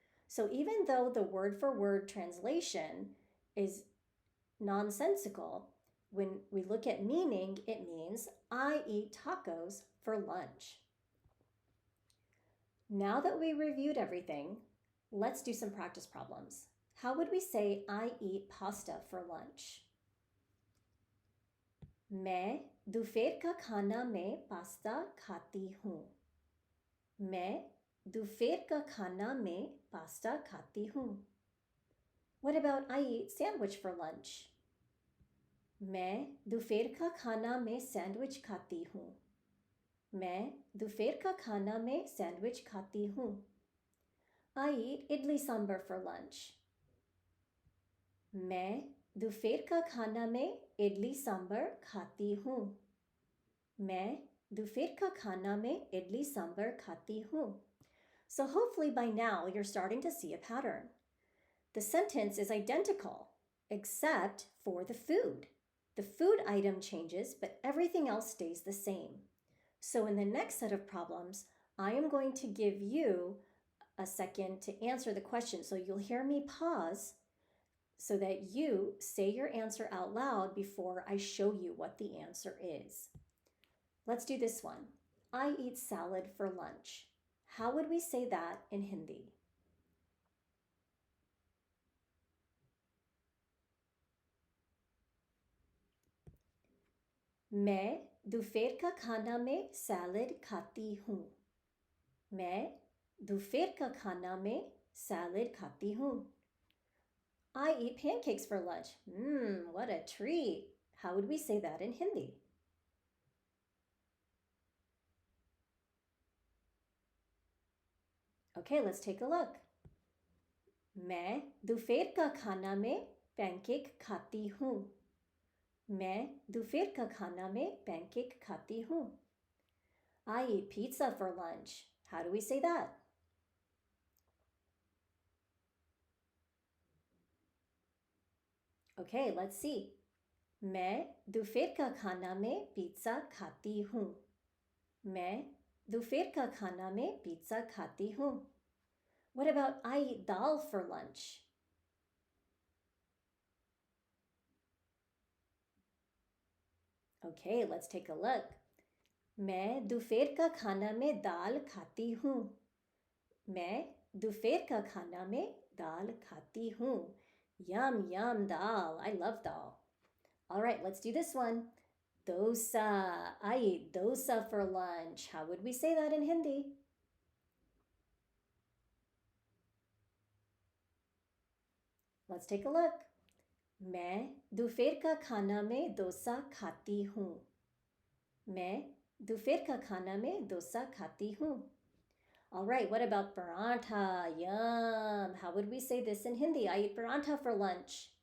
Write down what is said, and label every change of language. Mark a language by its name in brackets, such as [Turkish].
[English] So even though the word for word translation is nonsensical, when we look at meaning, it means I eat tacos for lunch. Now that we reviewed everything, let's do some practice problems. How would we say I eat pasta for lunch? [Hindi] मैं दोपहर का खाना में pasta खाती हूँ. मैं दोपहर का खाना में पास्ता खाती हूँ. [English] What about I eat sandwich for lunch? [Hindi] मैं दोपहर का खाना में सैंडविच खाती हूँ. मैं दोपहर का खाना में सैंडविच खाती हूँ. [English] I eat idli sambar for lunch. [Hindi] मैं दोपहर का खाना में इडली सांभर खाती हूँ. मैं दोपहर का खाना में इडली सांभर खाती हूँ. [English] So hopefully by now you're starting to see a pattern. The sentence is identical, except for the food. The food item changes, but everything else stays the same. So in the next set of problems, I am going to give you a second to answer the question. So you'll hear me pause so that you say your answer out loud before I show you what the answer is. Let's do this one. I eat salad for lunch. How would we say that in Hindi? [Hindi] मैं दोपहर का खाना में salad खाती हूँ. मैं दोपहर का खाना में सैलड खाती हूँ. [English] I eat pancakes for lunch. What a treat. How would we say that in Hindi? Okay, let's take a look. [Hindi] मैं दोपहर का खाना में पैनकेक खाती हूँ. मैं दोपहर का खाना में पैनकेक खाती हूँ. [English] I eat pizza for lunch. How do we say that? Okay, let's see. [Hindi] मैं दोपहर का खाना में पिज़्ज़ा खाती हूँ. मैं दोपहर का खाना में पिज़्ज़ा खाती हूँ. [English] What about I eat dal for lunch? Okay, let's take a look. [Hindi] मैं दोपहर का खाना में दाल खाती हूँ. मैं दोपहर का खाना में दाल खाती हूँ. [English] Yum, yum, dal. I love dal. All right, let's do this one. Dosa. I eat dosa for lunch. How would we say that in Hindi? Let's take a look. [Hindi] मैं दोपहर का खाना में डोसा खाती हूँ. मैं दोपहर का खाना में डोसा खाती हूँ. [English] All right, what about parantha? Yum. How would we say this in Hindi? I eat parantha for lunch.